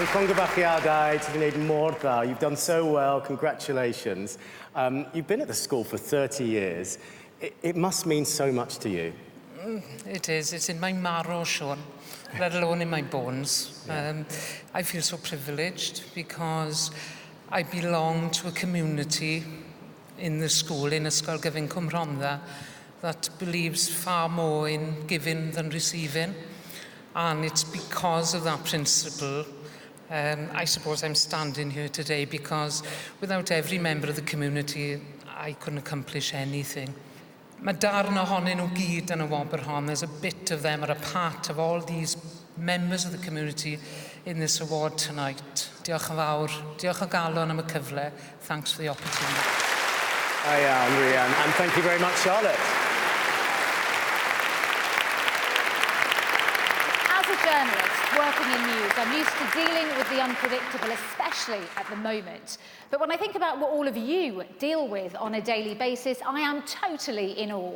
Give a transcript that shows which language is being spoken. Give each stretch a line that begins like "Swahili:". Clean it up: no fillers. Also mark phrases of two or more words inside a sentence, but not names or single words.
Welsh: Congratulations. Ti wedi gwneud mor dda.
English: You've done so well. Congratulations. You've been at the school for 30 years. It must mean so much to you. It is. It's in my marrow, Sean, let alone in my bones. I feel so privileged because I belong to a community in the school, in Ysgol Gyfun Cwm Rhondda, that believes far more in giving than receiving. And it's because of that principle, I suppose I'm standing here today, because without every member of the community, I couldn't accomplish anything.
Welsh: Mae darn ohonyn nhw gyd yn y wobr hon.
English: There's a bit of them are a part of all these members of the community in this award tonight.
Welsh: Diolch yn fawr. Diolch o galon am y cyfle.
English: Thanks for the opportunity.
Welsh: Da iawn, Rhian.
English: And thank you very much, Charlotte. Journalist working in news, I'm used to dealing with the unpredictable, especially at the moment. But when I think about what all of you deal with on a daily basis, I am totally in awe.